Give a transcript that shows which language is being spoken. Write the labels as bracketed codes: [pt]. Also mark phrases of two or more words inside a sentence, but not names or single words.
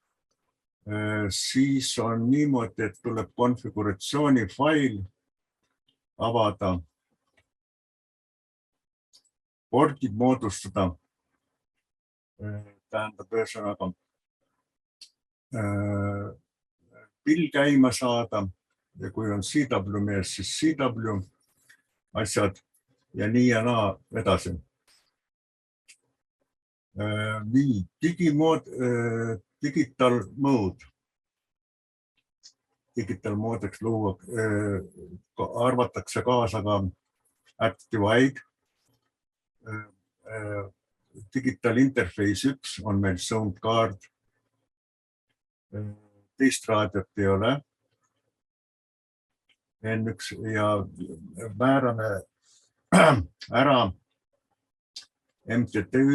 [et] siis on niimoodi, et tuleb konfiguratsiooni fail avada, pordid moodustada, tähendab ühesõnaga pill käima saada ja kui on CW mees, siis CW asjad ja nii ja naa edasi. Nii, [en] digital mode. Digital modeks [et] luua, arvatakse kaasa ka RTTY. [en] Digital interface 1 [et] on meil [en] sound card. [et] Teist raadiot ei ole. N1 ja määrame ära MTTÜ.